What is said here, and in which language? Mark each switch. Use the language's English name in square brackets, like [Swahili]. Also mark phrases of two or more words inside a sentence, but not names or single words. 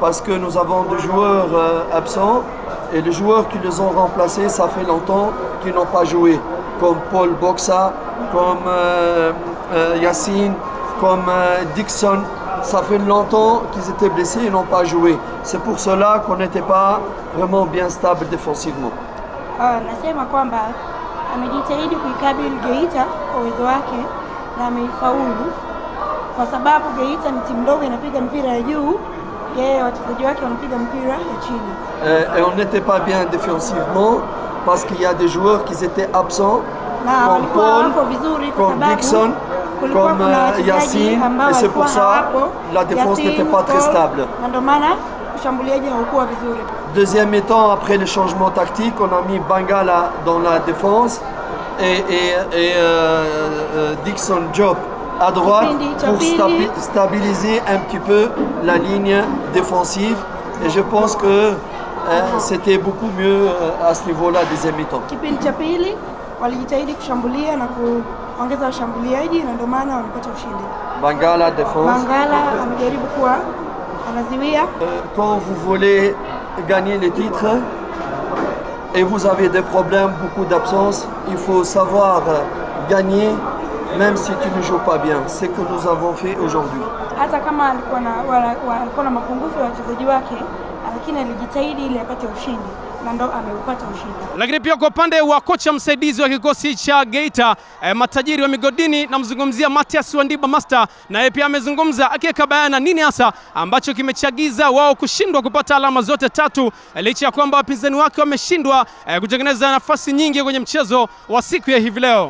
[French] Parce que nous avons des joueurs absents et les joueurs qui les ont remplacés, ça fait longtemps qu'ils n'ont pas joué, comme Paul Boxa, comme Yacine, comme Dixon. Ça fait longtemps qu'ils étaient blessés et n'ont pas joué. C'est pour cela qu'on n'était pas vraiment bien stable défensivement. [Swahili] Nasema kwamba amejitahidi kuikabili Geita kwa uwezo wake na amefaulu, kwa sababu Geita ni timu ndogo, inapiga mpira ya juu, yeye wachezaji wake wanapiga mpira ya chini. [French] Et on n'était pas bien défensivement parce qu'il y a des joueurs qui étaient absents, comme Paul, comme Dixon, comme Yacine, et c'est pour ça la défense n'était pas très stable. Deuxième mi-temps, après le changement tactique, on a mis Bangala dans la défense et Dixon Job à droite pour stabiliser un petit peu la ligne défensive. Et je pense que c'était beaucoup mieux à ce niveau-là, deuxième mi-temps. [Swahili] Ongeza washambuliaji na ndio maana wanapata ushindi. [French] Bangala défense. [Swahili] Bangala amejaribu kuwa anaziwia. [French] Quand vous voulez gagner les titres et vous avez des problèmes, beaucoup d'absence, il faut savoir gagner même si tu ne joues pas bien. C'est ce que nous avons fait aujourd'hui. [Swahili] Hata kama alikuwa na mapungufu ya wachezaji wake, lakini alijitahidi ili apate ushindi. Lakini pia kwa upande wa kocha msaidizi wa kikosi cha Geita matajiri wa migodini, namzungumzia Mathias Wandiba Master, na yeye pia amezungumza akiweka bayana nini hasa ambacho kimechagiza wao kushindwa kupata alama zote tatu licha ya kwamba wapinzani wake wameshindwa kutengeneza nafasi nyingi kwenye mchezo wa siku ya hivi leo.